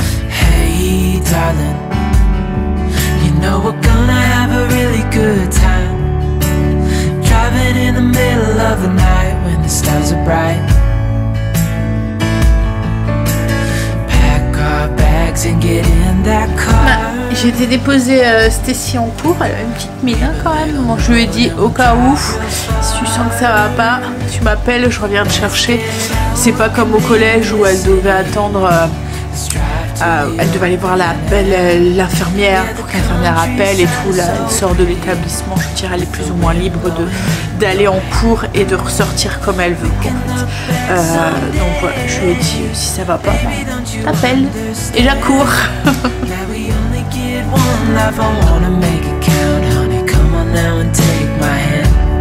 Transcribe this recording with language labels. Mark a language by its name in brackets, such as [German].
[English] Hey darling, you know we're gonna have a really good time, driving in the middle of the night when the stars are bright. Pack our bags and get in that car. [French] J'ai été déposer Stacy en cours, elle a une petite mine hein, quand même. Bon, je lui ai dit au cas où, si tu sens que ça va pas, tu m'appelles, je reviens te chercher. C'est pas comme au collège où elle devait attendre, elle devait aller voir l'infirmière pour que l'infirmière appelle et tout. Là, elle sort de l'établissement, je dirais, elle est plus ou moins libre d'aller en cours et de ressortir comme elle veut. Donc voilà, je lui ai dit si ça va pas, t'appelles et j'accours. [English] One life, I wanna make it count, honey. Come on now and take my hand.